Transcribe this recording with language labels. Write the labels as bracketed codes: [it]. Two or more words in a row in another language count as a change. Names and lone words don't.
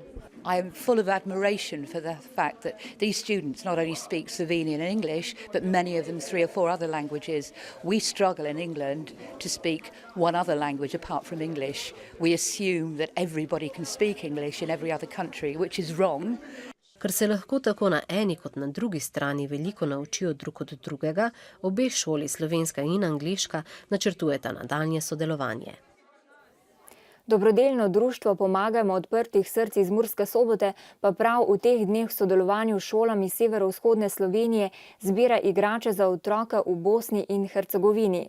[en] I am full of admiration for the fact that these students not only speak Slovenian and English, but many of them 3 or 4 other languages. We struggle in England to speak one other language apart from English. We assume that everybody can speak English in every other country, which is wrong. [sl] Ker se lahko tako na eni kot na drugi strani veliko naučijo drug od drugega, obe šoli, slovenska in angleška, načrtujeta nadaljnje sodelovanje. Dobrodelno društvo Pomagajmo odprtih src iz Murske Sobote pa prav v teh dneh v sodelovanju s šolami severovzhodne Slovenije zbira igrače za otroke v Bosni in Hercegovini.